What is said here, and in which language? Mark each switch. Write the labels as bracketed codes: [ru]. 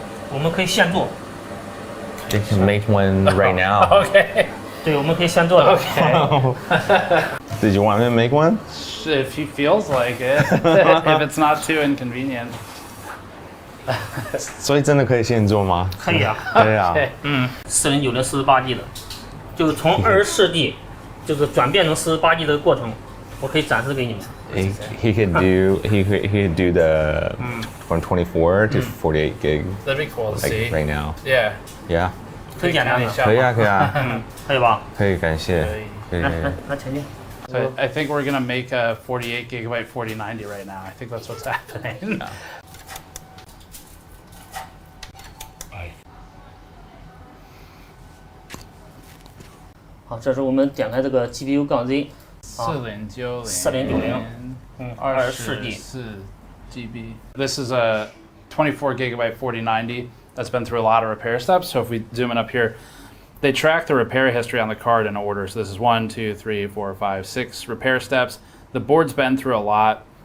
[zh] 我们可以现做。 [en] They can make one right now. Okay. [zh] 对，我们可以现做的。 [en] Okay. Did you want me to make one? If he feels like it, if it's not too inconvenient. [zh] 所以真的可以现做吗？可以啊。对啊。 4090 48G 的，就是从24G 就是转变成48G 的过程。我可以展示给你们。 [en] He could do the from 24 to 48 gig. That'd be cool to see. Right now. Yeah. Yeah. [zh] 很简单的。可以啊，可以啊。可以吧？可以，感谢。来前进。 [en] So I think we're gonna make a 48 gigabyte 4090 right now. I think that's what's happening. [zh] 好，这是我们点开这个 GPU 杠 Z。 [en] 4090 24G GB. This is a 24 gigabyte 4090 that's been through a lot of repair steps. So if we zoom in up here, they track the repair history on the card in order. So this is 1, 2, 3, 4, 5, 6 repair steps. The board's been through a lot.